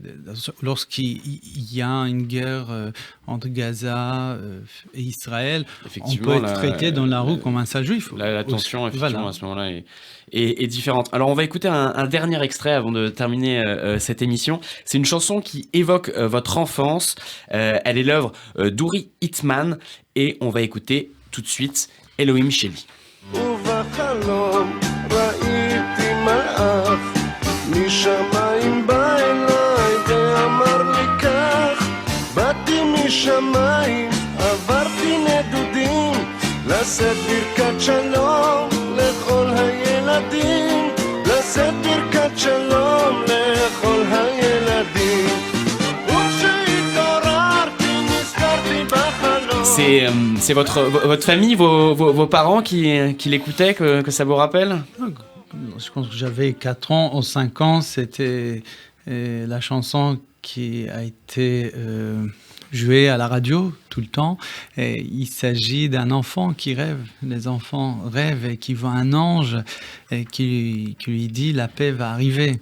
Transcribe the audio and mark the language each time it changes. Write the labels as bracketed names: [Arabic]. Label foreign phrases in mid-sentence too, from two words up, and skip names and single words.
[French] Lorsqu'il y a une guerre entre Gaza et Israël, on peut être traité dans la rue comme un sale juif. La tension, effectivement, à ce moment-là, est différente. Alors, on va écouter un dernier extrait avant de terminer cette émission. C'est une chanson qui évoque votre enfance. Elle est l'œuvre d'Uri Hitman et on va écouter tout de suite Elohim Sheli. [Hebrew] משמיים בא אליי ואמר לי כך באתי משמיים עברתי נדודים לשאת ברכת שלום לכל הילדים לשאת ברכת שלום לכל הילדים וכשהתעוררתי נזכרתי בחלום. [French] C'est votre famille, vos parents qui l'écoutaient, que ça vous rappelle? Je pense que j'avais 4 ans ou 5 ans, c'était la chanson qui a été jouée à la radio tout le temps. Et il s'agit d'un enfant qui rêve. Les enfants rêvent et qui voient un ange et qui lui dit « la paix va arriver ».